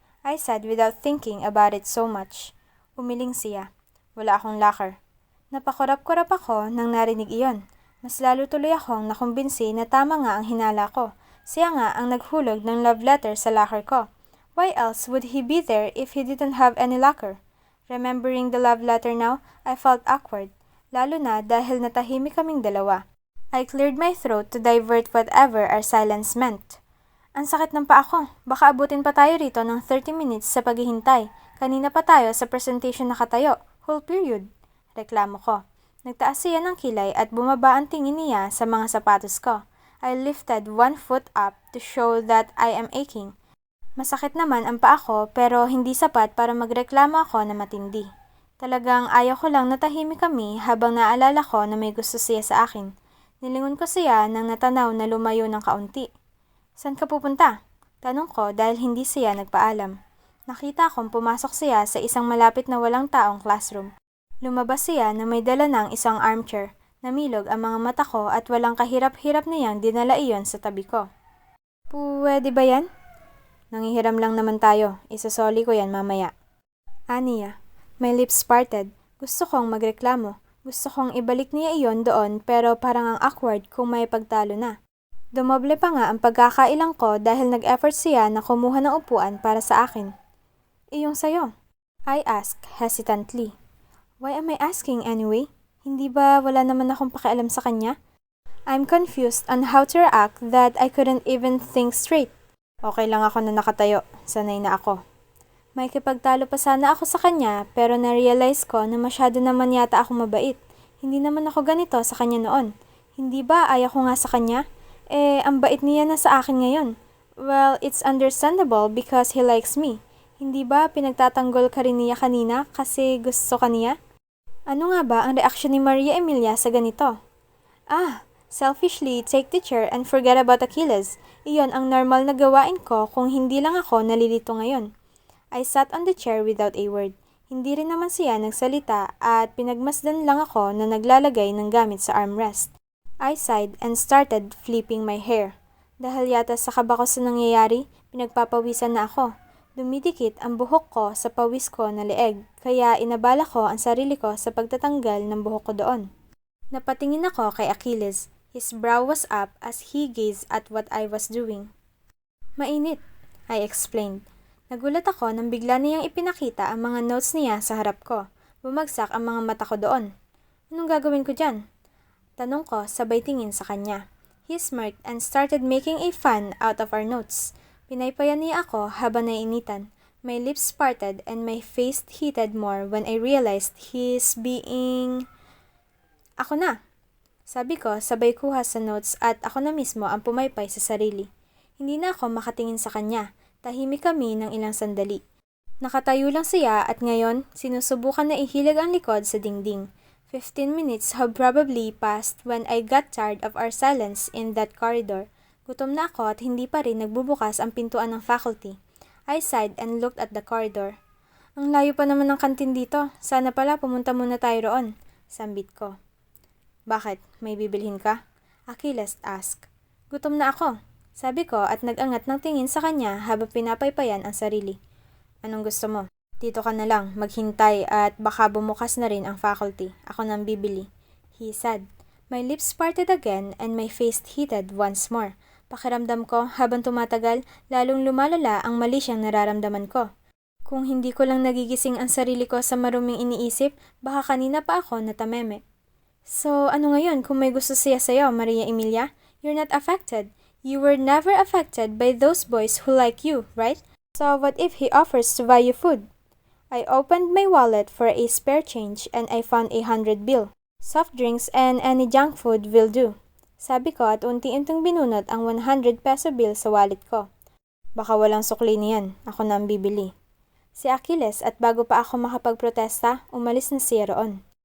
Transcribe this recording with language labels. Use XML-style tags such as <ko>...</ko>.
<en>I said without thinking about it so much.</en> <tl>Umiling siya. Wala akong locker. Napakurap-kurap ako nang narinig iyon. Mas lalo tuloy akong nakumbinsi na tama nga ang hinala ko. Siya nga ang naghulog ng love letter sa locker ko.</tl> <en>Why else would he be there if he didn't have any locker? Remembering the love letter now, I felt awkward.</en> <tl>Lalo na dahil natahimik kaming dalawa.</tl> <en>I cleared my throat to divert whatever our silence meant.</en> <tl>Ang sakit ng paa ko. Baka abutin pa tayo rito ng 30 minutes sa paghihintay. Kanina pa tayo sa presentation nakatayo.</tl> <en>Whole period.</en> <tl>Reklamo ko. Nagtaas siya ng kilay at bumaba ang tingin niya sa mga sapatos ko.</tl> <en>I lifted one foot up to show that I am aching.</en> <tl>Masakit naman ang paa ko pero hindi sapat para magreklamo ako na matindi. Talagang ayaw ko lang natahimik kami habang naalala ko na may gusto siya sa akin. Nilingon ko siya nang natanaw na lumayo ng kaunti. Saan ka pupunta? Tanong ko dahil hindi siya nagpaalam. Nakita kong pumasok siya sa isang malapit na walang taong classroom. Lumabas siya na may dala ng isang armchair. Namilog ang mga mata ko at walang kahirap-hirap niyang dinala iyon sa tabi ko. Pwede ba yan? Nangihiram lang naman tayo. Isasoli ko yan mamaya. Aniya.</tl> <en>My lips parted.</en> <tl>Gusto kong magreklamo. Gusto kong ibalik niya iyon doon pero parang ang awkward kung may pagtalo na. Dumoble pa nga ang pagkakailang ko dahil nag-effort siya na kumuha ng upuan para sa akin. Iyong sayo?</tl> <en>I asked hesitantly. Why am I asking anyway?</en> <tl>Hindi ba wala naman akong pakialam sa kanya?</tl> <en>I'm confused on how to react that I couldn't even think straight.</en> <tl>Okay lang ako na nakatayo. Sanay na ako. May kipagtalo pa sana ako sa kanya pero na-realize ko na masyado naman yata ako mabait. Hindi naman ako ganito sa kanya noon. Hindi ba ayaw ko nga sa kanya? Ang bait niya na sa akin ngayon.</tl> <en>Well, it's understandable because he likes me.</en> <tl>Hindi ba pinagtatanggol ka rin niya kanina kasi gusto ka niya? Ano nga ba ang reaksyon ni Maria Emilia sa ganito?</tl> <en>Selfishly take the chair and forget about Achilles.</en> <tl>Iyon ang normal na gawain ko kung hindi lang ako nalilito ngayon.</tl> <en>I sat on the chair without a word.</en> <tl>Hindi rin naman siya nagsalita at pinagmasdan lang ako na naglalagay ng gamit sa armrest.</tl> <en>I sighed and started flipping my hair.</en> <tl>Dahil yata sa kaba ko sa nangyayari, pinagpapawisan na ako. Dumidikit ang buhok ko sa pawis ko na leeg, kaya inabala ko ang sarili ko sa pagtatanggal ng buhok ko doon. Napatingin ako kay Achilles.</tl> <en>His brow was up as he gazed at what I was doing.</en> <tl>Mainit,</tl> <en>I explained.</en> <tl>Nagulat ako nang bigla niyang ipinakita ang mga notes niya sa harap ko. Bumagsak ang mga mata ko doon. Anong gagawin ko dyan? Tanong ko sabay tingin sa kanya.</tl> <en>He smirked and started making a fun out of our notes.</en> <tl>Pinaypayan niya ako habang naiinitan.</tl> <en>My lips parted and my face heated more when I realized he's being...</en> <tl>Ako na. Sabi ko sabay kuha sa notes at ako na mismo ang pumaypay sa sarili. Hindi na ako makatingin sa kanya. Tahimik kami ng ilang sandali. Nakatayo lang siya at ngayon sinusubukan na ihilag ang likod sa dingding.</tl> <en>15 minutes have probably passed when I got tired of our silence in that corridor.</en> <tl>Gutom na ako at hindi pa rin nagbubukas ang pintuan ng faculty.</tl> <en>I sighed and looked at the corridor.</en> <tl>Ang layo pa naman ng kantin dito. Sana pala pumunta muna tayo roon. Sambit ko. Bakit? May bibilhin ka?</tl> <en>Achilles asked.</en> <tl>Gutom na ako. Sabi ko at nag-angat ng tingin sa kanya habang pinapaypayan ang sarili. Anong gusto mo? Dito ka na lang, maghintay at baka bumukas na rin ang faculty. Ako nang bibili.</tl> <en>He said. My lips parted again and my face heated once more.</en> <tl>Pakiramdam ko habang tumatagal, lalong lumalala ang mali siyang nararamdaman ko. Kung hindi ko lang nagigising ang sarili ko sa maruming iniisip, baka kanina pa ako natameme. So, ano ngayon kung may gusto siya sa'yo, Maria Emilia?</tl> <en>You're not affected. You were never affected by those boys who like you, right? So, what if he offers to buy you food? I opened my wallet for a spare change and I found 100 bill. Soft drinks and any junk food will do.</en> <tl>Sabi ko at unti-unting binunot ang 100 peso bill sa wallet ko. Baka walang sukli niyan, ako na ang bibili. Si Achilles at bago pa ako makapagprotesta, umalis na siya roon.</tl>